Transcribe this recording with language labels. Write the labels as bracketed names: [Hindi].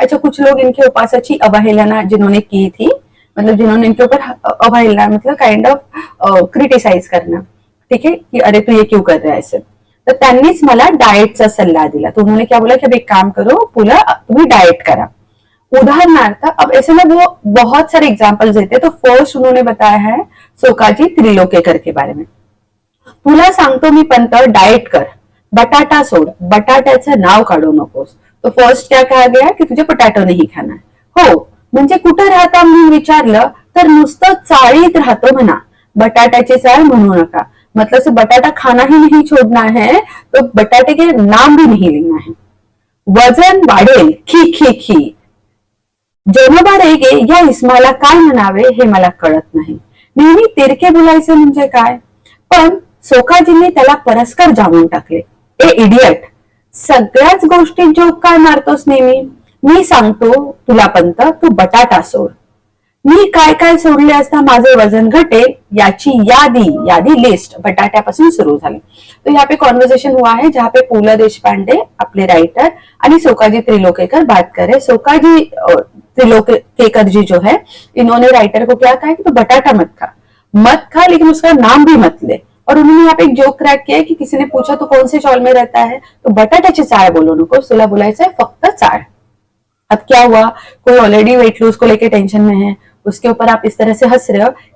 [Hindi] अच्छा, कुछ लोग इनके उपासाची अवहेलना जिन्होंने की थी, मतलब जिन्होंने इनके ऊपर अवहेलना मतलब काइंड ऑफ क्रिटिसाइज करना, ठीक है, कि अरे तू ये क्यों कर रहा है ऐसे, [Marathi] तर त्यांनीच मला डाएटचा सल्ला दिला. [Hindi] तो उन्होंने क्या बोला कि अब एक काम करो, [Marathi] पुला तुम्ही डाएट करा. [Hindi] उदाहरणार्थ अब ऐसे में वो बहुत सारे एग्जाम्पल्स देते. तो फर्स्ट उन्होंने बताया है सोकाजी त्रिलोकेकर के बारे में. [Marathi] तुला सांगतो मी पंत, डाएट कर, बटाटा सोड, बटाट्याचं नाव काढू नकोस. [Hindi] तो फर्स्ट क्या कहा गया की तुझे बटाटो नाही खाना. [Marathi] हो, म्हणजे कुठं राहता म्हणून विचारलं तर नुसतं चाळीत राहतो म्हणा, बटाट्याची चाळ म्हणू नका. [Hindi] मतलब से बटाटा खाना ही नहीं छोड़ना है, तो बटाटे के नाम भी नहीं लेना है. [Marathi] वजन वाढेल, खी खी खी. जनोबा रेगे या इस्माला काय म्हणावे हे मला कळत नाही. नेहमी तिरके बोलायचे म्हणजे काय. पण सोकाजींनी त्याला परस्कर जाणून टाकले. ए इडियट, सगळ्याच गोष्टीत जोक काय मारतोस नेहमी. मी सांगतो तुला पंत, तू बटाटा सोड. मी काय काय सोडले असता माझे वजन घटेल याची यादी लिस्ट बटाट्यापासून सुरू झाली. [Hindi] तो यहाँ पे कॉन्वर्सेशन हुआ है जहाँ पे पु.ल. देशपांडे अपने राइटर आणि सोकाजी त्रिलोकेकर बात कर रहे. सोकाजी त्रिलोकेकर जी जो है, इन्होंने राइटर को क्या कहा कि तो बटाटा मत खा लेकिन उसका नाम भी मत ले. और उन्होंने यहाँ पे एक जोक क्रैक किया कि किसी ने पूछा तो कौन से चौल में रहता है, तो [Marathi] बटाट्याची चाळ बोलू नको, तुला बोलायचं आहे फक्त चाळ. [Hindi] अब क्या हुआ, कोई ऑलरेडी वेट लूज को लेके टेंशन में है, उसके ऊपर आप इस तरह से हंस रहे हो.